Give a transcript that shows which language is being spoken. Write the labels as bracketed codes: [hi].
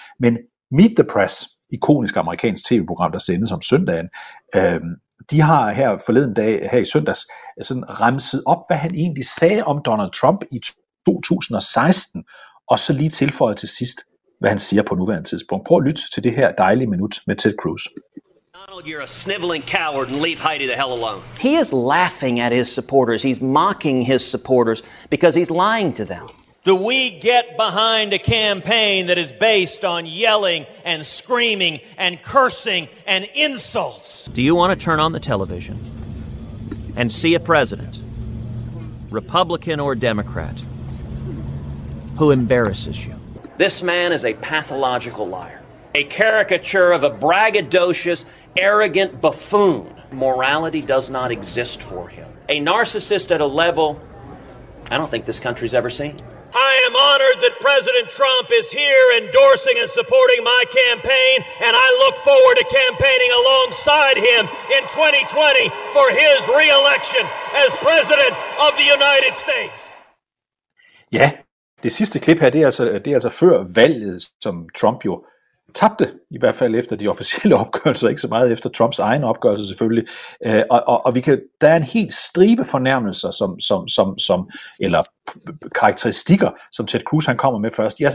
[da] Men Meet the Press, ikonisk amerikansk tv-program, der sendes om søndagen, de har her forleden dag, her i søndags, sådan remset op, hvad han egentlig sagde om Donald Trump i 2016, og så lige tilføje til sidst, hvad han siger på nuværende tidspunkt. Prøv at lytte til det her dejlige minut med Ted Cruz. [en] Donald, you're a sniveling coward, and leave Heidi the hell alone. He is laughing at his supporters. He's mocking his supporters because he's lying to them. Do we get behind a campaign that is based on yelling and screaming and cursing and insults? Do you want to turn on the television and see a president, Republican or Democrat, who embarrasses you? This man is a pathological liar. a caricature of a braggadocious, arrogant buffoon. Morality does not exist for him. A narcissist at a level I don't think this country's ever seen. I am honored that President Trump is here endorsing and supporting my campaign, and I look forward to campaigning alongside him in 2020 for his re-election as President of the United States. [da] Ja, det sidste klip her, det er altså før valget, som Trump jo tabte, i hvert fald efter de officielle opgørelser, ikke så meget efter Trumps egen opgørelse selvfølgelig. Og vi kan, der er en helt stribe fornærmelser, som eller karakteristikker, som Ted Cruz han kommer med først.